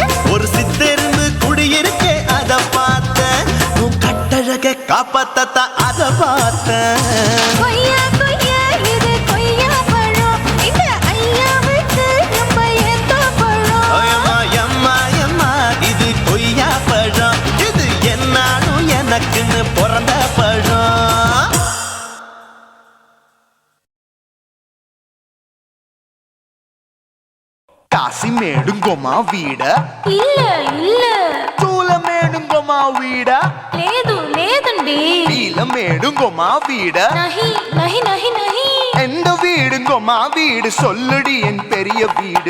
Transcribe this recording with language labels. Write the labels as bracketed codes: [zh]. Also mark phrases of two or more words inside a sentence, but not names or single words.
[ta] ஒரு சித்தெரும்பு குடியிருக்கே அத பார்த்தேன் உன் கட்டழக காப்பாத்தத்தா அத பார்த்தேன் கொய்யா கொய்யா இது கொய்யா பழம் இந்த ஐயாவுக்கு ரொம்ப ஏத்த பழம் அம்மா எம்மா எம்மா இது கொய்யா பழம் இது என்னாலும் எனக்குன்னு பிறந்த பழம் காசிமேடுங்கொமா வீட இல்ல இல்ல சூலமேடுங்கொமா வீட [te] లేదు లేదండి [ta] நீலமேடுங்கொமா வீட [hi] नहीं नहीं नहीं नहीं [ta] எந்த வீடுங்கொமா வீடு சொல்லுடி என் பெரிய வீடு